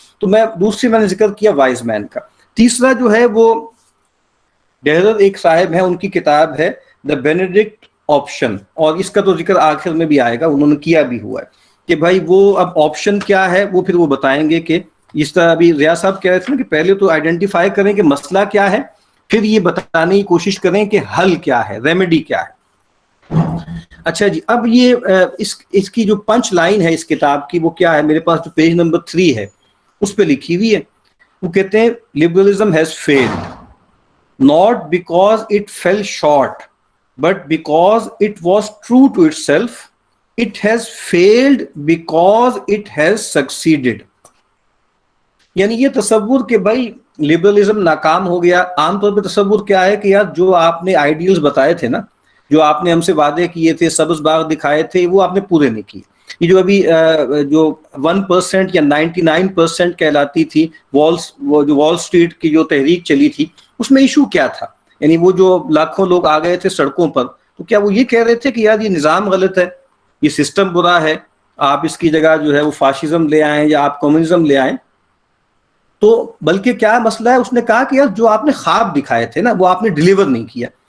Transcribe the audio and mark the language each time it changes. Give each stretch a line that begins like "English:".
Urdu: تو دوسری میں نے ذکر کیا وائز مین کا. تیسرا جو ہے وہ ڈیرر ایک صاحب ہیں، ان کی کتاب ہے دا بینیڈکٹ آپشن، اور اس کا تو ذکر آخر میں بھی آئے گا، انہوں نے کیا بھی ہوا ہے کہ بھائی وہ اب آپشن کیا ہے، وہ پھر وہ بتائیں گے کہ جس طرح ابھی ضیاء صاحب کہہ رہے تھے نا کہ پہلے تو آئیڈینٹیفائی کریں کہ مسئلہ کیا ہے، پھر یہ بتانے کی کوشش کریں کہ حل کیا ہے، ریمیڈی کیا ہے. اچھا جی، اب یہ اس کی جو پنچ لائن ہے اس کتاب کی وہ کیا ہے؟ میرے پاس جو پیج نمبر 3 ہے اس پہ لکھی ہوئی ہے وہ کہتے ہیں
English: liberalism has failed not because it fell short but because it was true to itself. It has failed because it has succeeded.
Urdu: یعنی یہ تصور کہ بھائی لبرلزم ناکام ہو گیا. عام طور پہ تصور کیا ہے کہ یار جو آپ نے آئیڈیلز بتائے تھے نا, جو آپ نے ہم سے وعدے کیے تھے, سبز باغ دکھائے تھے, وہ آپ نے پورے نہیں کیے. یہ جو ابھی جو 1% یا 99% کہلاتی تھی وہ جو وال اسٹریٹ کی جو تحریک چلی تھی, اس میں ایشو کیا تھا؟ یعنی وہ جو لاکھوں لوگ آ گئے تھے سڑکوں پر, تو کیا وہ یہ کہہ رہے تھے کہ یار یہ نظام غلط ہے, یہ سسٹم برا ہے, آپ اس کی جگہ جو ہے وہ فاشزم لے آئیں یا آپ کمیونزم لے آئیں؟ تو بلکہ کیا مسئلہ ہے, اس نے کہا کہ یار جو آپ نے خواب دکھائے تھے نا وہ آپ نے ڈیلیور نہیں کیا.